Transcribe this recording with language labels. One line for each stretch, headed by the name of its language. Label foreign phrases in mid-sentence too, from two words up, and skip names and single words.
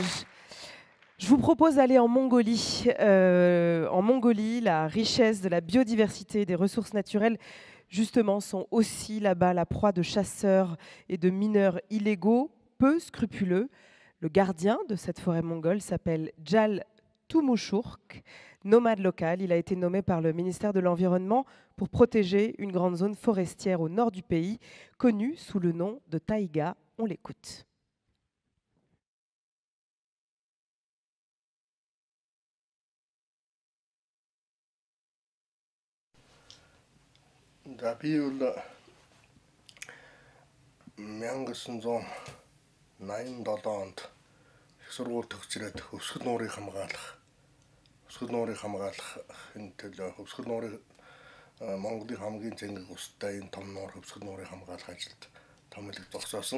French: Je vous propose d'aller en Mongolie. En Mongolie, la richesse de la biodiversité et des ressources naturelles, justement, sont aussi là-bas la proie de chasseurs et de mineurs illégaux, peu scrupuleux. Le gardien de cette forêt mongole s'appelle Djal Tumushurk, nomade local. Il a été nommé par le ministère de l'Environnement pour protéger une grande zone forestière au nord du pays, connue sous le nom de taïga. On l'écoute.
Mongolian: Би бол 1987 онд их сургууль төгсрээд өвсгөл нуурыг хамгаалахын төлөө өвсгөл нуурыг Монголын хамгийн зэнгэг устай энэ том нуур өвсгөл нуурыг хамгаалах ажилд томилог зогсоосон.